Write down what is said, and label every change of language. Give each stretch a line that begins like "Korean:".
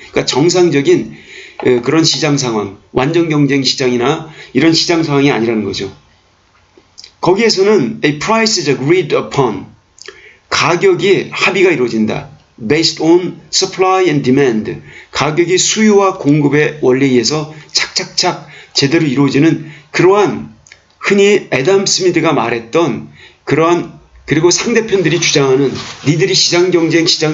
Korean: 그러니까 정상적인 그런 시장 상황, 완전 경쟁 시장이나 이런 시장 상황이 아니라는 거죠. 거기에서는
English: a price is agreed upon,
Korean: 가격이 합의가 이루어진다.
English: based on supply and demand,
Korean: 가격이 수요와 공급의 원리에 의해서 착착착 제대로 이루어지는 그러한 흔히 애덤 스미스가 말했던 그러한, 그리고 상대편들이 주장하는 니들이 시장경제